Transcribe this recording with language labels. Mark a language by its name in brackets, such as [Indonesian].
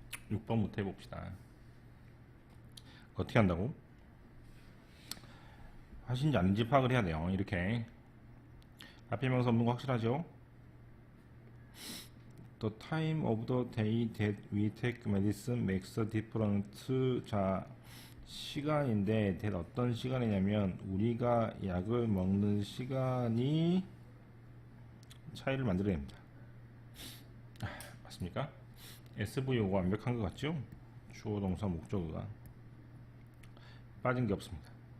[Korean] 6번부터 해봅시다. 어떻게 한다고? 하신지 아닌지 파악을 해야 돼요. 이렇게 앞에 명사 없는 거 확실하죠? [English] The time of the day that we take medicine makes a difference. [Korean] 자, 시간인데 that 어떤 시간이냐면 우리가 약을 먹는 시간이 차이를 만들어냅니다. 맞습니까? SVO가 완벽한 것 같죠? 주어 동사 목적어가 빠진 게 없습니다.